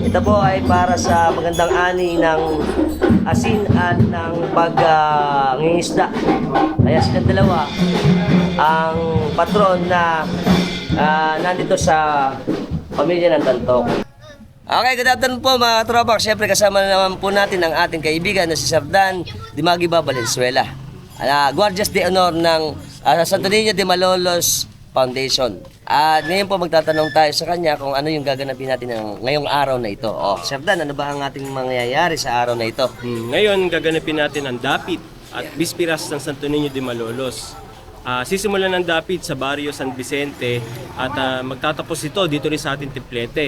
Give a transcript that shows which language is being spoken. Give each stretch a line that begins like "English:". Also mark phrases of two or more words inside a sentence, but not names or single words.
Filipino: Ito po ay para sa magandang ani ng asin at ng pag-ngingisda. Kaya silang dalawa ang patron na nandito sa pamilya ng Tantoco. Okay,
English: good afternoon
Filipino: po mga tropak. Siyempre kasama na naman po natin ang ating kaibigan na si Sir Dan Dimagiba Valenzuela. Guardias de Honor ng Santo Niño de Malolos Foundation. At ngayon po magtatanong tayo sa kanya kung ano yung gaganapin natin ngayong araw na ito. Sir Dan, ano ba ang ating mangyayari sa araw na ito? Ngayon gaganapin natin ang dapit at bispiras ng Santo Niño de Malolos. Sisimulan ng dapit sa barrio San Vicente at magtatapos ito dito rin sa ating Templete.